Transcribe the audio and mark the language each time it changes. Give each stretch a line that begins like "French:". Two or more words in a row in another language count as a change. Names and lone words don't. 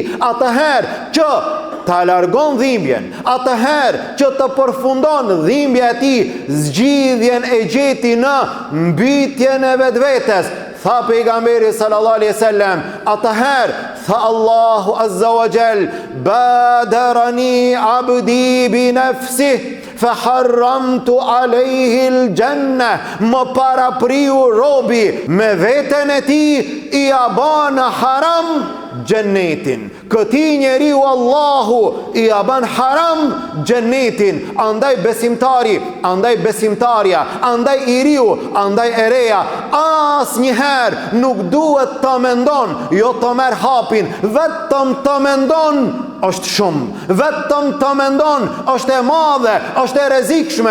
Albanian: Atëherë që ta largon dhimbjen, atëherë që të përfundon dhimbja e tij, zgjidhjen e gjeti në mbytjen e vetvetes. Tha pejgamberi
Arabic: صلى الله عليه وسلم,
Albanian: atëherë tha Allahu
Arabic: عز وجل بادرني عبدي بنفسه فحرمت عليه الجنة,
Albanian: më parapriu robi me veten e tij, i ban haram gjennetin. Këti njeriu Allahu i ban haram gjennetin. Andaj besimtari, andaj besimtarja, andaj i riu, andaj e reja, asnjëherë nuk duhet të mendon, jo të merr hapin, vetëm të mendon është shumë, vetëm të mendon është e madhe, është e rrezikshme.